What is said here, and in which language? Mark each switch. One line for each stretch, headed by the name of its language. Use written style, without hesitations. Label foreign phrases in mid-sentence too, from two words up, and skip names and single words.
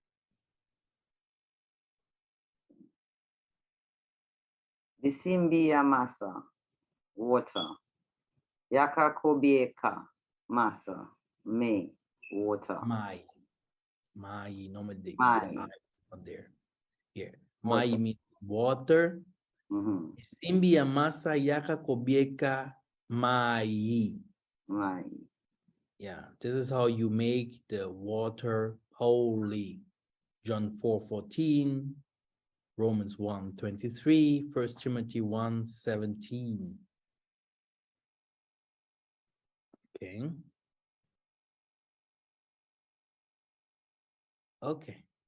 Kongo: Bisimbia massa, water. Yakakobieka, massa, me, water.
English: Mai, no mistake.
Kongo: Mai.
English: Not there. Here. Mai means water.
Kongo: Bisimbia massa yakakobieka mai. Mai.
English: Yeah, this is how you make the water holy. John 4:14, Romans 1:23, 1 Timothy 1:17. Okay. Okay.